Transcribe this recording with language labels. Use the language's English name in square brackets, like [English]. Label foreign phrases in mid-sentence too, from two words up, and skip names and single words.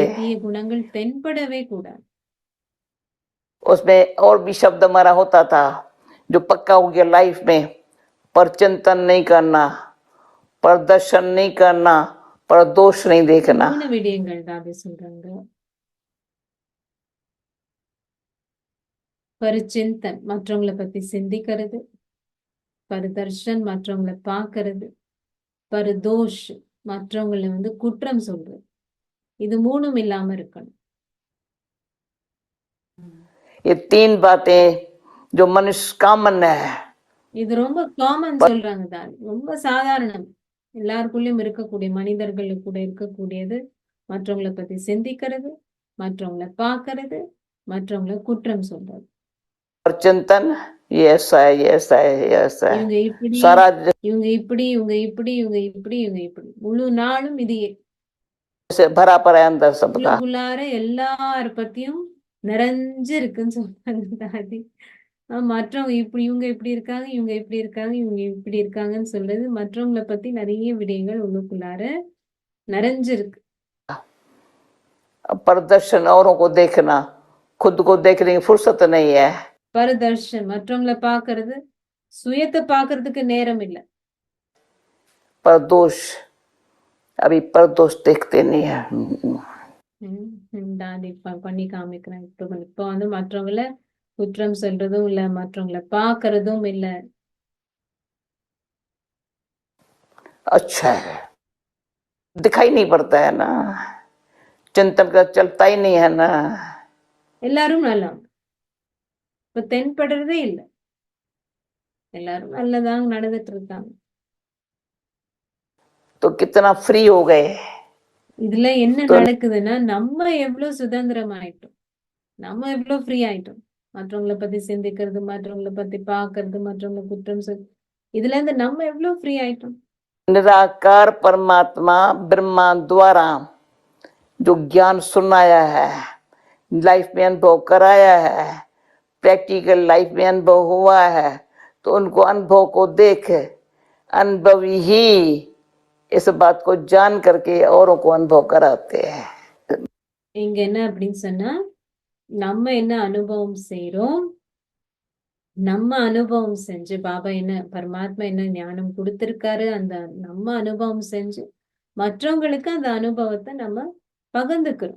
[Tamil] தீய குணங்கள் தென்படவே கூடாது. [Hindi] उसमें और भी शब्द हमारा होता था जो पक्का हो गया लाइफ में, पर चिंतन नहीं करना, प्रदर्शन नहीं करना, पर दोष नहीं देखना। [Tamil] 3 விடயங்கள் தான் அது சொல்றாங்க. பரிச்சிந்தன் மற்றவங்களை பத்தி சிந்திக்கிறது, பரதர்ஷன் மற்றவங்களை பார்க்கறது, பரதோஷ் மற்றவங்களை வந்து குற்றம் சொல்றது, இது 3ம் இல்லாம இருக்கணும். [Hindi] ये 3 बातें जो मनुष्य कामन है, [Tamil] இது ரொம்ப காமன் சொல்றாங்க தான், ரொம்ப சாதாரணம், எல்லாருக்குள்ளயும் இருக்கக்கூடிய, மனிதர்களுக்கு கூட இருக்கக்கூடியது. மற்றவங்களை பத்தி சிந்திக்கிறது, மற்றவங்களை பார்க்கறது, மற்றவங்களை குற்றம் சொல்றது. [Hindi] पर चिंतन ये ऐसा है, ये ऐसा है, ये ऐसा है, [Tamil] இவங்க இப்படி, [Hindi] सारा [Tamil] இவங்க இப்படி, இவங்க இப்படி, இவங்க இப்படி, இவங்க இப்படி, முழு நாளும் இது [Hindi] से भरा पड़ा है अंदर सबका। [Tamil] உள்ளுக்குள்ளார எல்லார பத்தியும் நிறைஞ்சு இருக்குன்னு சொல்றாங்க தாதி. மற்றவங்க இப்படி, இவங்க இப்படி இருக்காங்க, இவங்க இப்படி இருக்காங்க, இவங்க இப்படி இருக்காங்கன்னு சொல்றது, மற்றவங்களை பத்தி நிறைய விடயங்கள் உள்ளுக்குள்ளார நிறைஞ்சிருக்கு. [Hindi] प्रदर्शन औरों को देखना, खुद को देखने की फुर्सत नहीं है। [Tamil] பரதர்ஷன் மற்றவங்களை பார்க்கறது, சுயத்தை பார்க்கறதுக்கு நேரம் இல்லை. [Hindi] परदोष, अभी परदोष देखते नहीं है। [Tamil] தாதி பண்ணி காமிக்கிறேன். இப்போ வந்து மற்றவங்கள குற்றம் சொல்றதும் இல்ல, மற்றவங்களை பார்க்கறதும் இல்ல. [Hindi] अच्छा है, दिखाई नहीं पड़ता है ना, चिंतन का चलता ही नहीं है ना। [Tamil] எல்லாரும் நல்லா இப்ப தென்படுறதே இல்லை, எல்லாரும் நல்லதாங்க நடந்துட்டு இருக்காங்க. [Hindi] तो कितना फ्री हो गए। [Tamil] இதுல என்ன நடக்குதுன்னா, நம்ம எவ்வளவு சுதந்திரம் ஆயிட்டோம், நம்ம எவ்வளவு ஃப்ரீ ஆயிட்டோம். மற்றவங்களை பத்தி சிந்திக்கிறது, மற்றவங்களை பத்தி பாக்குறது, மற்றவங்களை குற்றம் சொல், இதுல இருந்து நம்ம எவ்வளவு ஃப்ரீ ஆயிட்டோம். [Hindi] निराकार परमात्मा ब्रह्मा द्वारा जो ज्ञान सुनाया है, लाइफ में अनुभव कराया है, [English] practical life [Hindi] में अनुभव हुआ है, तो उनको अनुभव को देख अनुभवी ही इस बात को जान करके औरों को अनुभव कराते हैं। [Tamil] இங்க என்ன அப்படின்னு சொன்னா, நம்ம என்ன அனுபவம் செய்யறோம், நம்ம அனுபவம் செஞ்சு, பாபா என்ன, பரமாத்மா என்ன ஞானம் கொடுத்திருக்காரு, அந்த நம்ம அனுபவம் செஞ்சு மற்றவங்களுக்கு அந்த அனுபவத்தை நம்ம பகிர்ந்துக்கிறோம்.